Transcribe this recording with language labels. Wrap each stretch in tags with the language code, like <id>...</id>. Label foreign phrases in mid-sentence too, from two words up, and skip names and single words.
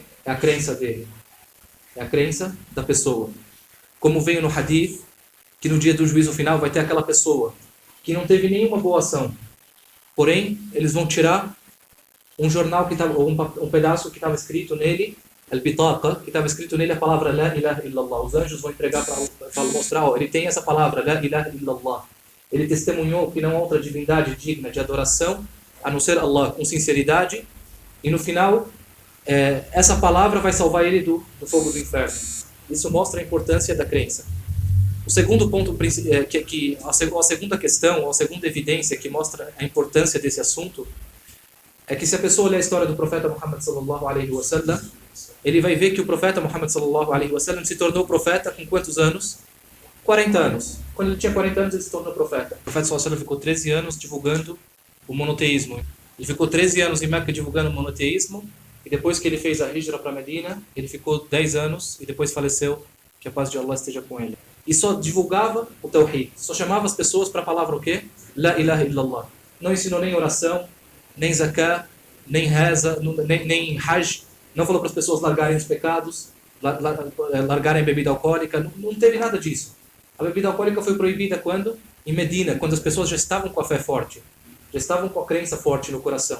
<pt>É a crença dele. É a crença da pessoa. Como veio no hadith, que no dia do juízo final vai ter aquela pessoa que não teve nenhuma boa ação. Porém, eles vão tirar um jornal, um pedaço que estava escrito nele, al-bitaqa, que estava escrito nele a palavra</pt> <ar>لا إله إلا الله.</ar> <pt>Os anjos vão entregar para mostrar, ó, ele tem essa palavra,</pt> <ar>لا إله إلا الله.</ar> <pt>Ele testemunhou que não há outra divindade digna de adoração, a não ser Allah, com sinceridade. E no final, essa palavra vai salvar ele do fogo do inferno. Isso mostra a importância da crença. O segundo ponto, a segunda questão, ou a segunda evidência que mostra a importância desse assunto, é que se a pessoa olhar a história do profeta Muhammad</pt> <ar>صلى الله عليه وسلم,</ar> <pt>ele vai ver que o profeta Muhammad</pt> <ar>صلى الله عليه وسلم</ar> <pt>se tornou profeta com quantos anos? 40 anos. Quando ele tinha 40 anos, ele se tornou profeta. O profeta</pt> <ar>صلى الله عليه وسلم</ar> <pt>ficou 13 anos divulgando o monoteísmo. Ele ficou 13 anos em Meca divulgando o monoteísmo, e depois que ele fez a hijra para Medina, ele ficou 10 anos e depois faleceu, que a paz de Allah esteja com ele. E só divulgava o Tawhid, só chamava as pessoas para a palavra o quê?</pt> <ar>لا إله إلا الله.</ar> <pt>Não ensinou nem oração, nem zakah, nem reza, nem hajj. Não falou para as pessoas largarem os pecados, largarem a bebida alcoólica. Não teve nada disso. A bebida alcoólica foi proibida quando? Em Medina, quando as pessoas já estavam com a fé forte, já estavam com a crença forte no coração.</pt>